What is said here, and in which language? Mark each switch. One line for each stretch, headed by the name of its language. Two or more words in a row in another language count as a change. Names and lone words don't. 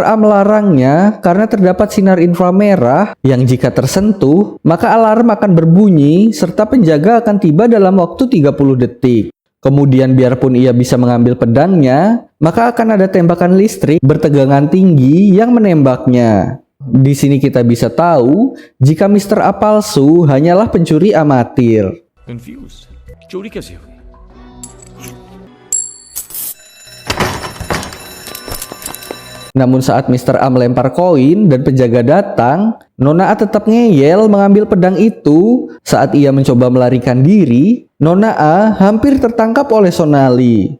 Indonesian: A melarangnya karena terdapat sinar inframerah yang jika tersentuh, maka alarm akan berbunyi serta penjaga akan tiba dalam waktu 30 detik. Kemudian biarpun ia bisa mengambil pedangnya, maka akan ada tembakan listrik bertegangan tinggi yang menembaknya. Di sini kita bisa tahu jika Mr. A palsu hanyalah pencuri amatir. Confused.
Hindi: चोरी कैसे हुई?
Indonesian: Namun saat Mr. A melempar koin dan penjaga datang, Nona A tetap ngeyel mengambil pedang itu. Saat ia mencoba melarikan diri, Nona A hampir tertangkap oleh Sonali.